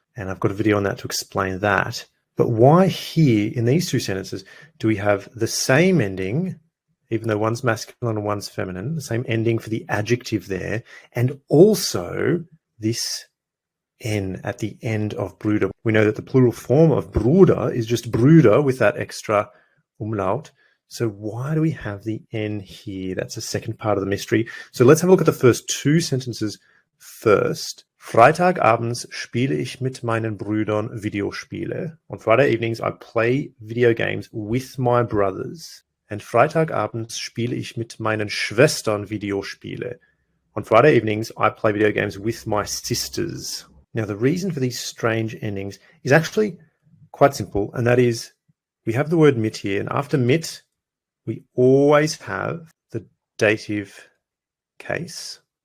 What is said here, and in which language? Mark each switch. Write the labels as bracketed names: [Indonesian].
[English] And I've got a video on that to explain that. But why here in these two sentences do we have the same ending, even though one's masculine and one's feminine, the same ending for the adjective there, and also this N at the end of Brüder? We know that the plural form of Brüder is just Brüder with that extra umlaut. So why do we have the N here? That's the second part of the mystery. So let's have a look at the first two sentences first. [German] Freitagabends spiele ich mit meinen Brüdern Videospiele. [English] On Friday evenings, I play video games with my brothers. [German] And Freitagabends spiele ich mit meinen Schwestern Videospiele. [English] On Friday evenings, I play video games with my sisters. Now, the reason for these strange endings is actually quite simple, and that is we have the word mit here, and after mit, we always have the dative case.